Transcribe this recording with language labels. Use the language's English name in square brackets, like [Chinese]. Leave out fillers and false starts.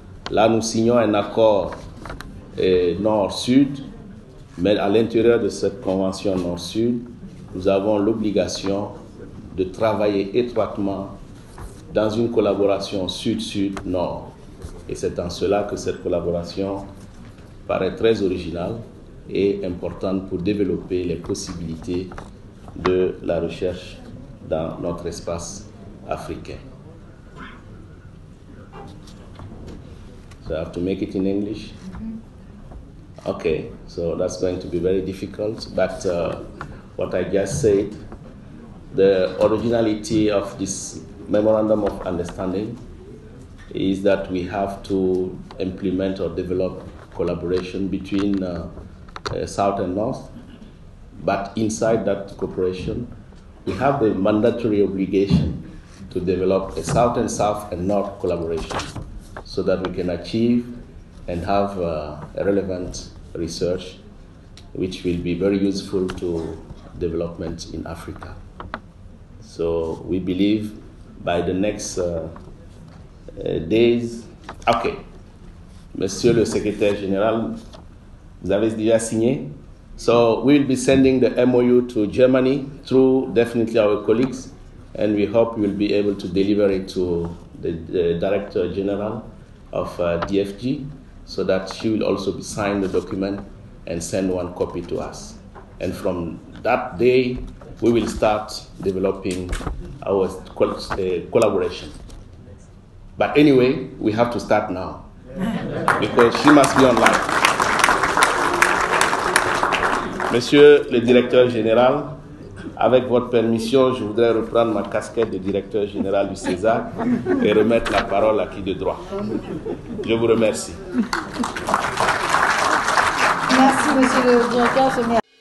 [French] Là, nous signons un accord Nord-Sud, mais à l'intérieur de cette convention Nord-Sud, nous avons l'obligation de travailler étroitement dans une collaboration Sud-Sud-Nord. Et c'est en cela que cette collaboration paraît très originale et importante pour développer les possibilités de la recherche dans notre espace africain. [English] So I have to make it in English? Okay, so that's going to be very difficult, but what I just said, the originality of this Memorandum of Understanding is that we have to implement or develop collaboration between South and North, but inside that cooperation, we have the mandatory obligation to develop a South and South and North collaboration so that we can achieve and have a relevant research which will be very useful to development in Africa. So we believe by the next days. Ok. [French] Monsieur le secrétaire général, vous avez déjà signé? [English] So we will be sending the MOU to Germany through definitely our colleagues, and we hope we will be able to deliver it to the Director General of DFG, so that she will also sign the document and send one copy to us. And from that day, we will start developing our collaboration. But anyway, we have to start now, because she must be online. [French] Monsieur le directeur général, avec votre permission, je voudrais reprendre ma casquette de directeur général du César et remettre la parole à qui de droit. Je vous remercie. Merci, monsieur le directeur général.